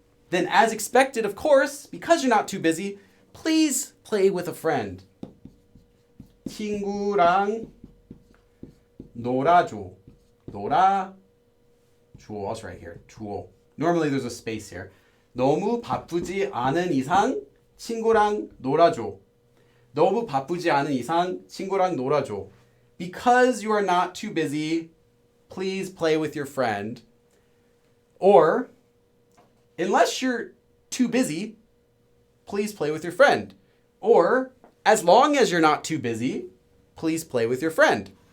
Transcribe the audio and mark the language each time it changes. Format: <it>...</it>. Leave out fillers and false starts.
<en>Then as expected, of course, because you're not too busy, please play with a friend.</en> <ko>친구랑 놀아줘. 놀아줘.</ko> <en>I'll write here.</en> <ko>줘.</ko> <en>Normally there's a space here.</en> <ko>너무 바쁘지 않은 이상 친구랑 놀아줘. 너무 바쁘지 않은 이상 친구랑 놀아줘.</ko> <en>Because you are not too busy, please play with your friend. Or, unless you're too busy, please play with your friend. Or, as long as you're not too busy, please play with your friend.</en>